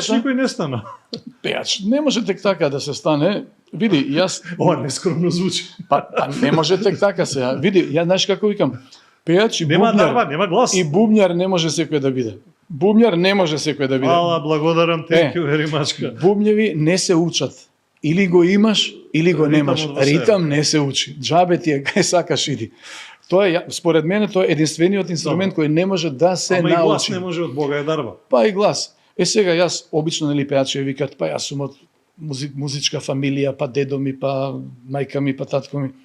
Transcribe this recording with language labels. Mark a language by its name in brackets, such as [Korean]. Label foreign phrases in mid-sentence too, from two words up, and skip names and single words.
[Macedonian] двајцата. никој не стана. Пејач, не може тек така да се стане. Види, јас Ова нескромно звучи. па не може тек така се. Види, ја знаеш како викам, пејач и Нема бубњар. дарба, нема глас. И бубњар не може секој да биде. Бубњар не може секој да биде. Ала, благодарам, [English] thank you very much. [Macedonian] Бубњеви не се учат. Или го имаш, или го Ритам немаш. од во себе. Ритам не се учи. Џабе ти е кај сакаш иди. Тоа е, според мене, тоа е единствениот инструмент кој не може да се Ама и глас научи. не може од Бога е дарба. Па и глас. Сега јас обично нели пејачи викат, па јас сум од музичка фамилија, па дедо ми, па мајка ми, па татко ми.